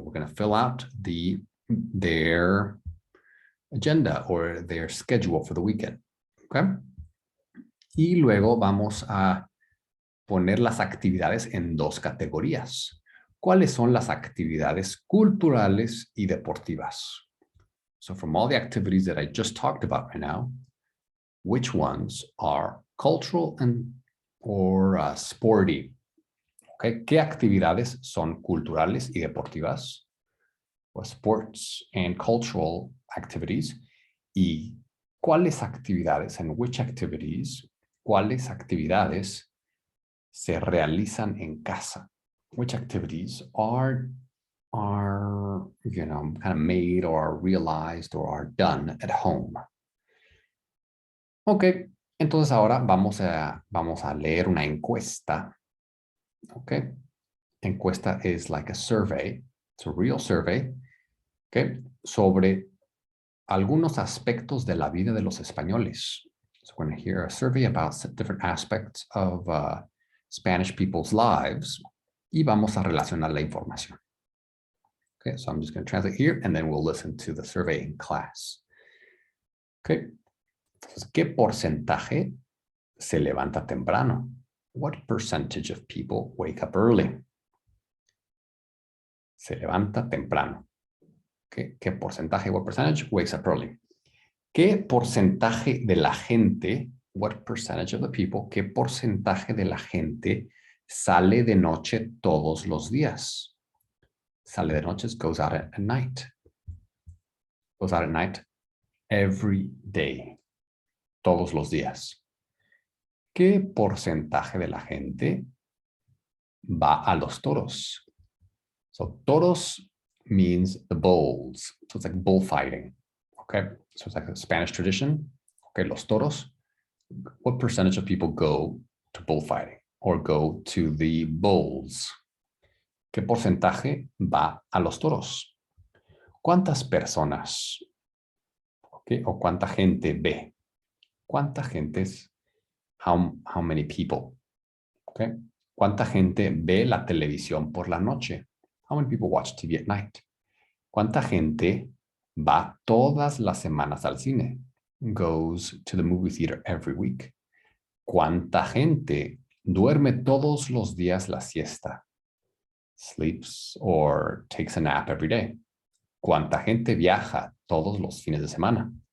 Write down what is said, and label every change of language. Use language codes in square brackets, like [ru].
[en] We're going to fill out their agenda or their schedule for the weekend. Okay? [es] Y luego vamos a poner las actividades en dos categorías. ¿Cuáles son las actividades culturales y deportivas? [en] So from all the activities that I just talked about right now, which ones are cultural or sporty? [es] Okay, ¿qué actividades son culturales y deportivas? [en] Or sports and cultural activities. [es] ¿Y cuáles actividades, [en] and which activities, [es] cuáles actividades se realizan en casa? [en] Which activities are you know, kind of made or realized or are done at home? [es] Ok, entonces ahora vamos a leer una encuesta. [en] Ok, encuesta is like a survey, it's a real survey, ok, [es] sobre algunos aspectos de la vida de los españoles. [en] So we're going to hear a survey about different aspects of Spanish people's lives [es] y vamos a relacionar la información. [en] Okay, so I'm just going to translate here and then we'll listen to the survey in class. [es] Okay, entonces, ¿qué porcentaje se levanta temprano? [en] What percentage of people wake up early? [es] Se levanta temprano. [en] Okay, [es] ¿qué porcentaje, [en] what percentage wakes up early? [es] ¿Qué porcentaje de la gente, [en] what percentage of the people, [es] qué porcentaje de la gente sale de noche todos los días? Sale de noche, [en] goes out at night. Goes out at night every day. [es] todos los días. ¿Qué porcentaje de la gente va a los toros? [en] So toros means the bulls. So it's like bullfighting. Okay. So it's like a Spanish tradition. Okay. [es] Los toros. [en] What percentage of people go to bullfighting or go to the bulls? [es] ¿Qué porcentaje va a los toros? ¿Cuántas personas? Okay. O cuánta gente ve. ¿Cuánta gente es? [en] How many people? Okay. [es] ¿Cuánta gente ve la televisión por la noche? [en] How many people watch TV at night? [es] ¿Cuánta gente va todas las semanas al cine? [en] Goes to the movie theater every week. [es] ¿Cuánta gente duerme todos los días la siesta? [en] Sleeps or takes a nap every day. [es] ¿Cuánta gente viaja todos los fines de semana?